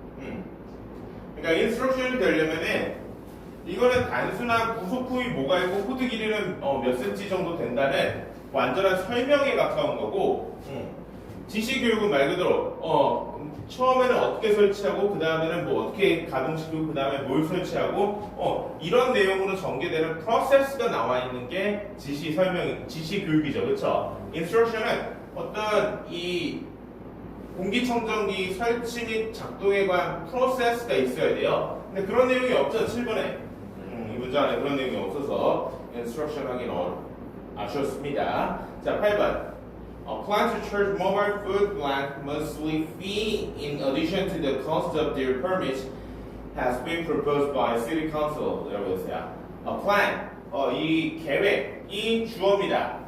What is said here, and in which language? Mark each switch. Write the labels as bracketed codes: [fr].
[ko] 그러니까 instruction이 되려면은 이거는 단순한 부속품이 뭐가 있고 코드 길이는 몇 cm 정도 된다는 완전한 설명에 가까운 거고 지시 교육은 말 그대로 처음에는 어떻게 설치하고 그 다음에는 뭐 어떻게 가동시키고 그 다음에 뭘 설치하고 이런 내용으로 전개되는 프로세스가 나와 있는 게 지시 교육이죠. 그렇죠? instruction은 어떤 이 공기청정기 설치 및 작동에 관한 프로세스가 있어야 돼요. 근데 그런 내용이 없죠. 7번에 이 문제 안에 그런 내용이 없어서 instruction 하기는 아쉬웠습니다. 자, 8번. [en] A plan to charge mobile food blank monthly fee in addition to the cost of their permits has been proposed by City Council. [ko] 이라고 했어요. A plan, 이 계획이 주어입니다.